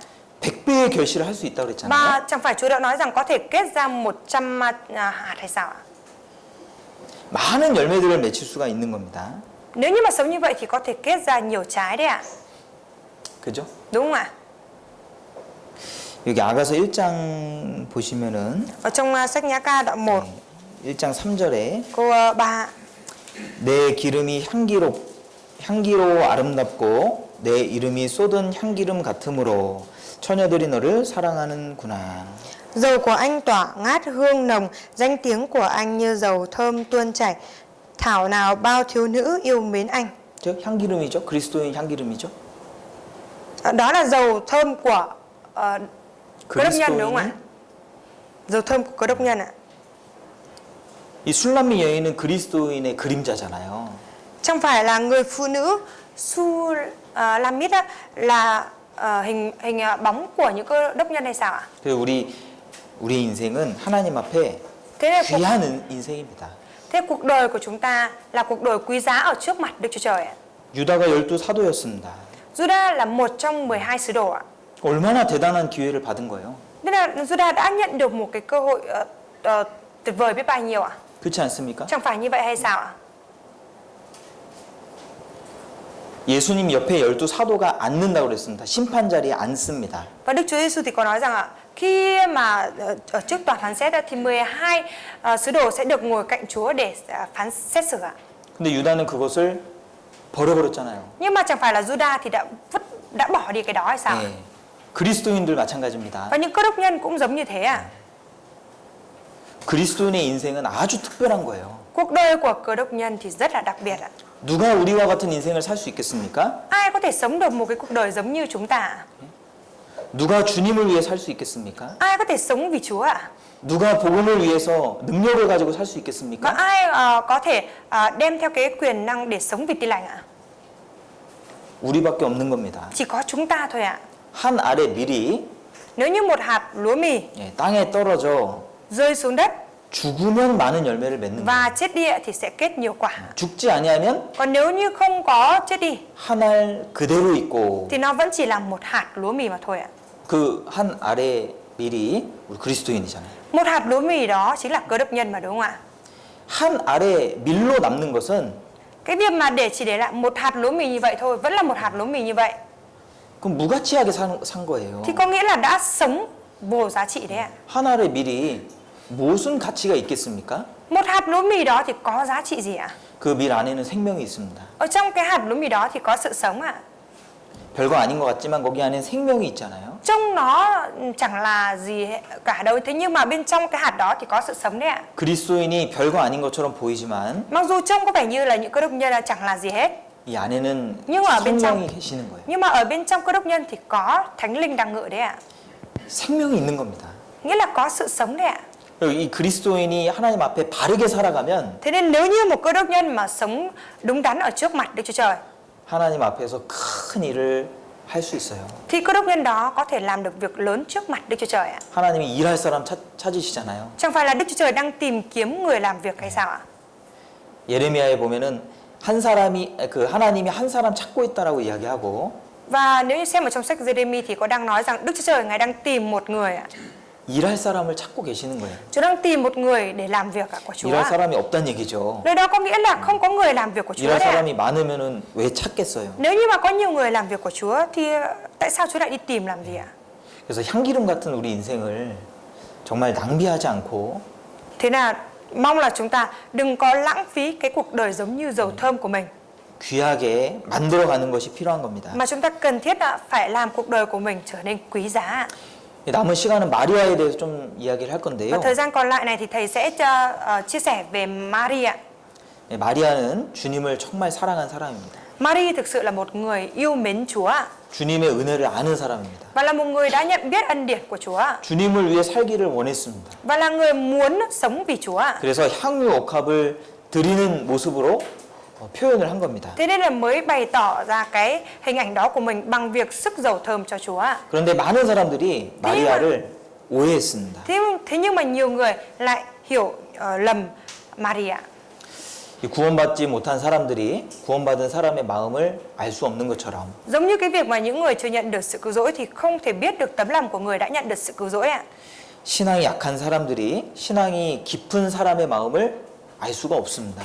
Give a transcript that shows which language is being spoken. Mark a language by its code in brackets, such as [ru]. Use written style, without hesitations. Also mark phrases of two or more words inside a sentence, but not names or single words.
[ko] 100배의 결실을 할 수 있다고 그랬잖아요. [vi] Và chẳng phải Chúa đã nói rằng có thể kết ra 100 hạt hay sao ạ? [ko] 많은 열매들을 맺힐 수가 있는 겁니다. [vi] Nếu như mà sống như vậy thì có thể kết ra nhiều trái đấy ạ. [ko] 그죠? [vi] Đúng không ạ? [ko] 여기 아가서 1장 보시면은 [vi] Ở trong sách Nhã Ca đoạn 1 [ko] 1장 3절에 [vi] câu 3 [ko] 내 기름이 향기로 아름답고 내 이름이 쏟은 향기름 같으므로 처녀들이 너를 사랑하는구나. [vi] Dầu của anh tỏa ngát hương nồng, danh tiếng của anh như dầu thơm tuôn chảy. Thảo nào bao thiếu nữ yêu mến anh. [ko] 즉 향기름이죠. 그리스도인 향기름이죠. [vi] Đó là dầu thơm của cơ đốc nhân đúng không ạ? [ko] 그리스도인이 [vi] Dầu thơm của cơ đốc nhân ạ. [ko] 이 술람미 여인은 그리스도인의 그림자잖아요. [vi] Chẳng phải là người phụ nữ Sulamit là hình bóng của những cơ đốc nhân hay sao ạ? [ko] 그래서 우리 인생은 하나님 앞에 [vi] Thế nên [ko] 귀한 인생입니다. [vi] Thế cuộc đời của chúng ta là cuộc đời quý giá ở trước mặt Đức Chúa Trời ạ. [ko] 유다가 12사도였습니다. [vi] Juda là một trong 12 sứ đồ ạ. [ko] 얼마나 대단한 기회를 받은 거예요. [vi] Nên là Juda đã nhận được một cái cơ hội tuyệt vời biết bao nhiêu ạ. [ko] 그렇지 않습니까? [vi] Chẳng phải như vậy hay sao ạ? [ko] 예수님 옆에 12사도가 앉는다고 그랬습니다. 심판 자리에 앉습니다. [vi] Và Đức Chúa Giêsu thì có nói rằng ạ, khi mà ở trước tòa phán xét thì 12 sứ đồ sẽ được ngồi cạnh Chúa để phán xét xử ạ. [ko] 근데 유다는 그것을 버려버렸잖아요. [vi] Nhưng mà chẳng phải là Juda thì đã bỏ đi cái đó hay sao? [ko] 네. 그리스도인들 마찬가지입니다. [vi] Và những cơ đốc nhân cũng giống như thế à? [ko] 그리스도인의 인생은 아주 특별한 거예요. [vi] Cuộc đời của cơ đốc nhân thì rất là đặc biệt ạ. [ko] 누가 우리와 같은 인생을 살 수 있겠습니까? [vi] Ai có thể sống được một cái cuộc đời giống như chúng ta? [ko] 누가 주님을 위해 살 수 있겠습니까? [vi] Ai có thể sống vì Chúa ạ? [ko] 누가 복음을 위해서 능력을 가지고 살 수 [vi] Và [ko] 있겠습니까? [vi] ai có thể đem theo cái quyền năng để sống vì Tin lành ạ? [ko] 우리밖에 없는 겁니다. [vi] Chỉ có chúng ta thôi ạ. [ko] 한 알의 밀이 [vi] Nếu như một hạt lúa mì [ko] 땅에 떨어져 [vi] rơi xuống đất [ko] 죽으면 많은 열매를 맺는 거예요. [vi] và chết đi thì sẽ kết nhiều quả. [ko] 죽지 아니하면 [vi] Còn nếu như không có chết đi [ko] 한 알 그대로 있고 [vi] thì nó vẫn chỉ là một hạt lúa mì mà thôi ạ. [ko] 그 한 알의 밀이 우리 그리스도인이잖아요. [vi] Một hạt lúa mì đó chính là cơ đốc nhân mà, đúng không ạ? [ko] 한 알의 밀로 남는 것은 [vi] Cái việc mà chỉ để lại một hạt lúa mì như vậy thôi, vẫn là một hạt lúa mì như vậy, [ko] 그럼 무가치하게 산 거예요. [vi] thì có nghĩa là đã sống vô giá trị đấy ạ. [ko] 한 알의 밀이 무슨 가치가 있겠습니까? [vi] Một hạt lúa mì đó thì có giá trị gì ạ? [ko] 그 밀 안에는 생명이 있습니다. [vi] Ở trong cái hạt lúa mì đó thì có sự sống ạ. [ko] 별거 아닌 것 같지만 거기 안에 생명이 있잖아요. [vi] Trông nó chẳng là gì cả đâu, thế nhưng mà bên trong cái hạt đó thì có sự sống đấy ạ. [ko] 그리스도인이 별거 아닌 것처럼 보이지만 [vi] Mặc dù trông có vẻ như là những cơ đốc nhân là chẳng là gì hết, [ko] 이 안에는 [vi] Nhưng mà ở bên trong- [ko] 성령이 계시는 거예요. [vi] nhưng mà ở bên trong cơ đốc nhân thì có Thánh Linh đang ngự đấy ạ. [ko] 생명이 있는 겁니다. [vi] Nghĩa là có sự sống đấy ạ. [ko] 그리고 이 그리스도인이 하나님 앞에 바르게 살아가면 [vi] Thế nên nếu như một cơ đốc nhân mà sống đúng đắn ở trước mặt Đức Chúa Trời [ko] 하나님 앞에서 큰 일을 할 수 있어요. [vi] thì cơ đốc nhân đó có thể làm được việc lớn trước mặt Đức Chúa Trời ạ. [ko] 하나님이 일할 사람 찾으시잖아요. [vi] Chẳng phải là Đức Chúa Trời đang tìm kiếm người làm việc hay sao ạ? [ko] 예레미야에 보면은 한 사람이 그 하나님이 한 사람 찾고 있다라고 이야기하고 [vi] Và nếu như xem ở trong sách Giê-rê-mi thì có đang nói rằng Đức Chúa Trời Ngài đang tìm một người ạ. [ko] 일할 사람을 찾고 계시는 거예요. [vi] Chúa đang tìm một người để làm việc của Chúa [ko] 일할 [vi] ạ. [ko] 사람이 없다는 얘기죠. [vi] Nơi đó có nghĩa là không có người làm việc của Chúa [ko] 일할 [vi] đấy ạ. [ko] 사람이 많으면은 왜 찾겠어요? [vi] Nếu như mà có nhiều người làm việc của Chúa thì tại sao Chúa lại đi tìm làm gì ạ? [ko] 그래서 향기름 같은 우리 인생을 정말 낭비하지 않고 [vi] Thế là mong là chúng ta đừng có lãng phí cái cuộc đời giống như dầu thơm của mình, [ko] 귀하게 만들어가는 것이 필요한 겁니다. [vi] mà chúng ta cần thiết là phải làm cuộc đời của mình trở nên quý giá ạ. [ko] 남은 시간은 마리아에 대해서 좀 이야기를 할 [vi] Và [ko] 건데요. [vi] thời gian còn lại này thì thầy sẽ chia sẻ về Mary ạ. [ko] 마리아는 주님을 정말 사랑한 사람입니다. [vi] Mary thực sự là một người yêu mến Chúa ạ, [ko] 주님의 은혜를 아는 사람입니다. [vi] và là một người đã nhận biết ân điển của Chúa ạ, [ko] 주님을 위해 살기를 원했습니다. [vi] và là người muốn sống vì Chúa ạ. [ko] 그래서 향유 옥합을 드리는 모습으로 표현을 한 겁니다. [vi] Thế nên là mới bày tỏ ra cái hình ảnh đó của mình bằng việc sức dầu thơm cho Chúa ạ. [ko] 그런데 많은 사람들이 마리아를 오해했습니다. [vi] Thế nhưng mà nhiều người lại hiểu lầm Mary ạ. [ko] 이 구원받지 못한 사람들이 구원받은 사람의 마음을 알 수 없는 것처럼 [vi] Giống như cái việc mà những người chưa nhận được sự cứu rỗi thì không thể biết được tấm lòng của người đã nhận được sự cứu rỗi ạ. [ko] 신앙이 약한 사람들이 신앙이 깊은 사람의 마음을 알 수가 없습니다.